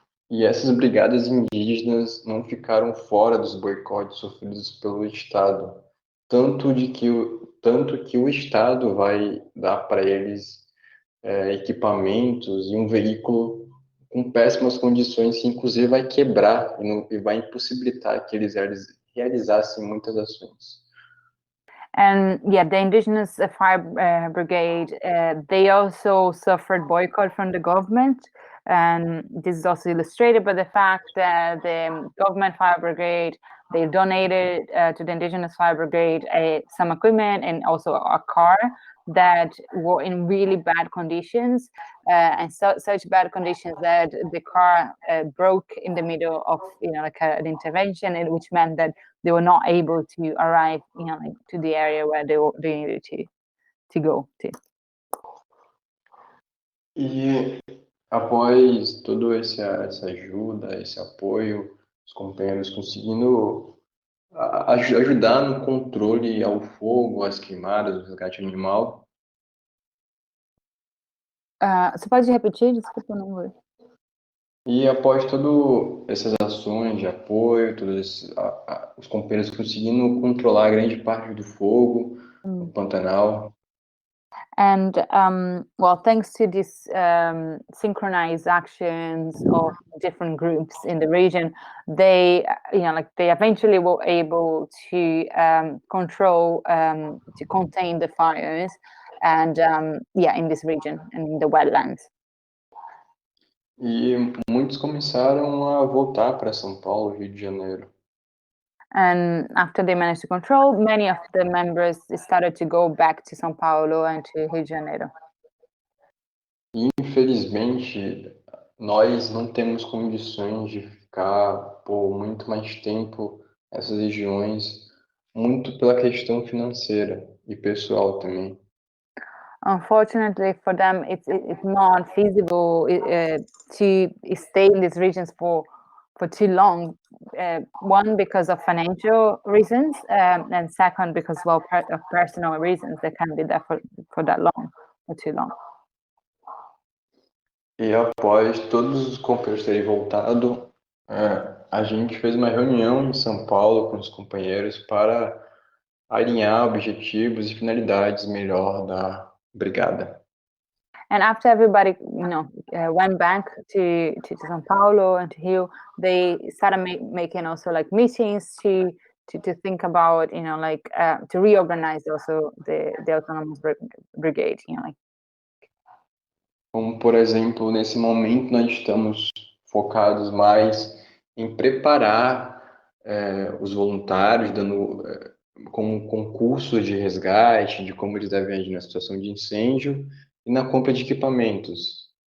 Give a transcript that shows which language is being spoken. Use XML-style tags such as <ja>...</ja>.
<pt>E essas brigadas indígenas não ficaram fora dos boicotes sofridos pelo Estado, tanto que o Estado vai dar para eles equipamentos e um veículo com péssimas condições, que inclusive vai quebrar e vai impossibilitar que eles realizassem muitas ações.</pt> <en>And the indigenous fire brigade, they also suffered boycott from the government. And this is also illustrated by the fact that the government fire brigade, they donated to the indigenous fire brigade some equipment and also a car that were in really bad conditions, and such bad conditions that the car broke in the middle of an intervention, and which meant that they were not able to arrive to the area where they needed to. to go to.</en> <pt>E após toda essa ajuda, esse apoio, os companheiros conseguindo ajudar no controle ao fogo, às queimadas, o resgate animal. Você pode repetir? Desculpa, não vou. E após todas essas ações de apoio, os companheiros conseguindo controlar grande parte do fogo no Pantanal.</pt> <en>And well, thanks to this synchronized actions of different groups in the region, they eventually were able to control, to contain the fires, and in this region and in the wetlands.</en> <pt>E muitos começaram a voltar para São Paulo, Rio de Janeiro.</pt> <en>And after they managed to control, many of the members started to go back to São Paulo and to Rio de Janeiro.</en> <pt>E, infelizmente, nós não temos condições de ficar por muito mais tempo nessas regiões, muito pela questão financeira e pessoal também.</pt> <en>Unfortunately for them, it's not feasible to stay in these regions for too long. One, because of financial reasons, and second, because of personal reasons. They can't be there for that long, for too long.</en> <pt>E após todos os companheiros terem voltado, a gente fez uma reunião em São Paulo com os companheiros para alinhar objetivos e finalidades melhor da brigada.</pt> <en>And after everybody, went back to São Paulo and to Rio, they started making also like meetings to think about, to reorganize also the autonomous brigade,</en> <pt>Como, por exemplo, nesse momento nós estamos focados mais em preparar os voluntários, dando como concursos de resgate, de como eles devem agir na situação de incêndio e na compra de equipamentos.</pt>